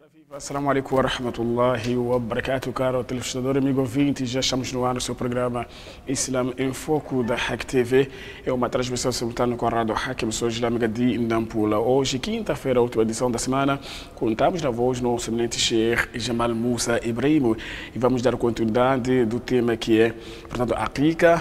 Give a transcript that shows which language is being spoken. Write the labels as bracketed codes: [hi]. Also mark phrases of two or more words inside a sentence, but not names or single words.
[ar] السلام عليكم ورحمة الله وبركاته, [pt] caro telespectador, amigo ouvinte. Já estamos no ar no seu programa Islam em Foco da Hack TV. É uma transmissão simultânea com a Rádio Hack, emissora islâmica de Nampula. Hoje, quinta-feira, a última edição da semana, contamos na voz do nosso eminente Sheikh Jamal Musa Ibrahim e vamos dar continuidade do tema que é, portanto, a Aqiqa.